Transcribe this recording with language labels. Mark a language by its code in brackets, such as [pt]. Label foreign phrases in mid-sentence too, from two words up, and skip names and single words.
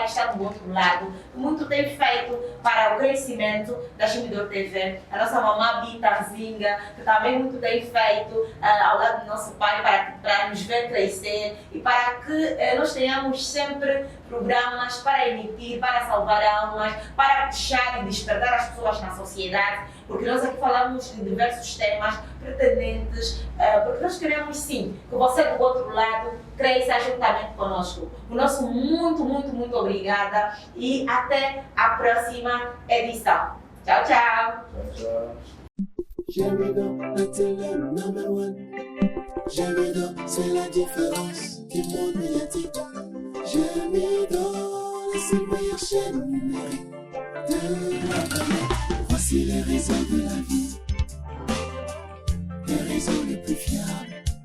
[pt] que está do outro lado, que muito tem feito para o crescimento da Gemidor TV, a nossa mamã Bitanzinga, que também muito tem feito ao lado do nosso pai para nos ver crescer e para que nós tenhamos sempre programas para emitir, para salvar almas, para puxar e despertar as pessoas na sociedade, porque nós aqui falamos de diversos temas pertinentes, porque nós queremos sim que você do outro lado cresça juntamente conosco. O nosso muito obrigada e até a próxima edição. Tchau, tchau! [fr] Gemidor, la télé [en] number one. [fr] Gemidor, c'est la différence du monde médiatique. Gemidor, c'est la meilleure chaîne numérique de la planète. Voici les réseaux de la vie, les réseaux les plus fiables.